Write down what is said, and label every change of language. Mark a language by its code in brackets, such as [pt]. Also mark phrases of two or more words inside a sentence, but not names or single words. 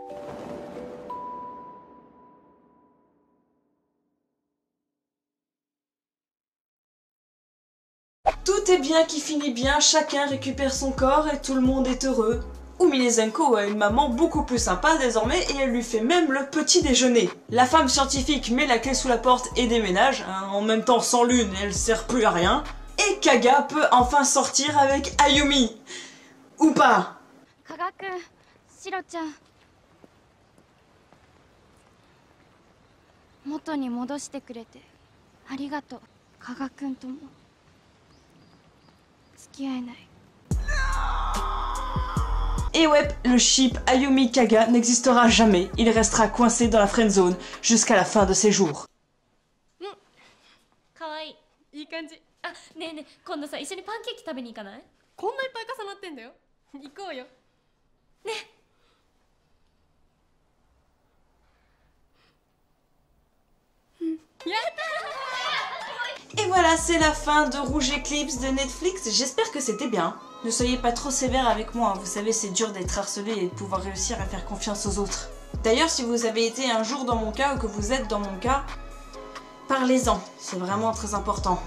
[fr] Tout est bien qui finit bien, chacun récupère son corps et tout le monde est heureux. Uminezenko a une maman beaucoup plus sympa désormais et elle lui fait même le petit déjeuner. La femme scientifique met la clé sous la porte et déménage, en même temps sans lune elle sert plus à rien. Et Kaga peut enfin sortir avec Ayumi. Ou pas. [ja] 加賀くん、シロちゃん、元に戻してくれてありがとう。加賀くんとも付き合えない。 [fr] Et ouais, le ship Ayumi-Kaga n'existera jamais, il restera coincé dans la friendzone jusqu'à la fin de ses jours. [ja] かわいい、いい感じ。あ、ねえねえ、今度さ一緒にパンケーキ食べに行かない？こんないっぱい重なってんだよ。行こうよ。ね。やったー! [fr] Et voilà, c'est la fin de Rouge Eclipse de Netflix, j'espère que c'était bien. Ne soyez pas trop sévère avec moi, vous savez c'est dur d'être harcelé et de pouvoir réussir à faire confiance aux autres. D'ailleurs si vous avez été un jour dans mon cas ou que vous êtes dans mon cas, parlez-en, c'est vraiment très important.